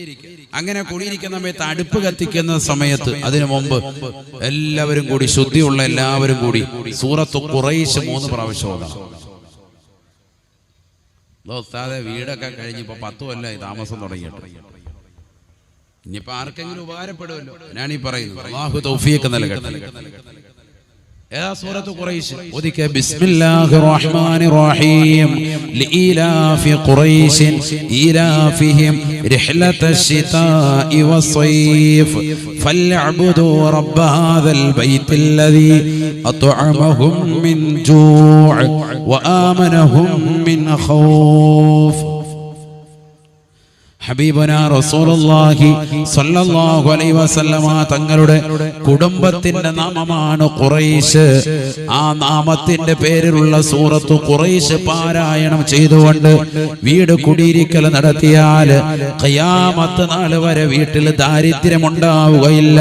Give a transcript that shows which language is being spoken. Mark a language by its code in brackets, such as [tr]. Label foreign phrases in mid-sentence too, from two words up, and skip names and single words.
[ml] അങ്ങനെ കുടിയിരിക്കുന്ന സമയത്ത് അടുപ്പ് കത്തിക്കുന്ന സമയത്ത് അതിനു മുമ്പ് എല്ലാവരും കൂടി, ശുദ്ധിയുള്ള എല്ലാവരും കൂടി സൂറത്തു ഖുറൈശ് 3 പ്രാവശ്യം ഓതാം. വീടൊക്കെ കഴിഞ്ഞിപ്പോ 10 കൊല്ലമായി താമസം തുടങ്ങിയിട്ട്. ഇനിയിപ്പോ ആർക്കെങ്കിലും ഉപകാരപ്പെടുമല്ലോ. ഞാനീ പറയുന്നു. അല്ലാഹു തൗഫീഖ് നൽകട്ടെ. [ar] سورة قريش وذيك بسم الله الرحمن الرحيم لإيلاف قريش إيلافهم رحلة الشتاء والصيف فليعبدوا رب هذا البيت الذي أطعمهم من جوع وآمنهم من خوف. حبيبنا رسول الله صلى الله عليه وسلم [ml] തങ്ങളുടെ കുടുംബത്തിന്റെ നാമമാണ് ഖുറൈശ്. ആ നാമത്തിന്റെ പേരിലുള്ള സൂറത്തു ഖുറൈശ് പാരായണം ചെയ്തുകൊണ്ട് വീട് കുടിയിരിക്കൽ നടത്തിയാൽ ഖിയാമത്ത് നാൾ വരെ വീട്ടിൽ ദാരിദ്ര്യം ഉണ്ടാവുകയില്ല.